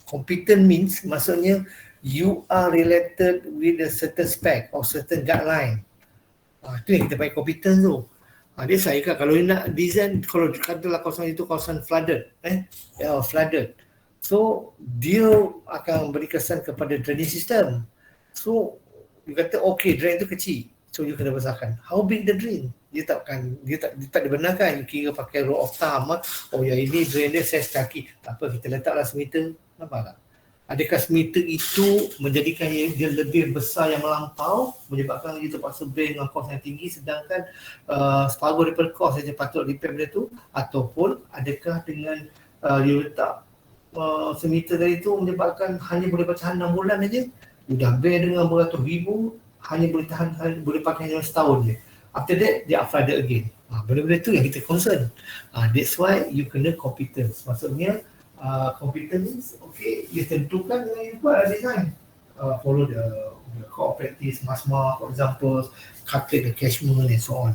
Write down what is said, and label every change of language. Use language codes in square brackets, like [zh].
[en] Competent means [ms] maksudnya [en] you are related with a certain spec or certain guideline. [ms] Itu yang kita panggil competence tu. Dia saya kan kalau nak design, kalau katalah kawasan itu kawasan flooded, flooded. So dia akan beri kesan kepada drainage system. So you kata okay, drain tu kecil, so you kena besarkan. [en] How big the drain? [ms] Dia tak dibenarkan. You kira pakai rule of thumb. Oh ya, ini drain dia saiz kaki. Tak apa, kita letaklah semeter. Nampak tak? Adakah semeter itu menjadikan dia lebih besar yang melampau, menyebabkan you terpaksa beli dengan kos yang tinggi, sedangkan separuh daripada kos saja patut repair benda tu? Ataupun adakah dengan you letak semeter tadi tu menyebabkan hanya boleh bertahan 6 bulan saja, you dah beli dengan beratus ribu, hanya boleh tahan, boleh pakai hanya setahun je. [en] After that, [ms] dia flooded again. Benda-benda tu yang kita concern. [en] That's why you [ms] kena [en] competence. [ms] Maksudnya competence, okay, you tentukan dengan you buat design. [en] Follow the core practice, MASMA, for example, calculate the catchment and so on.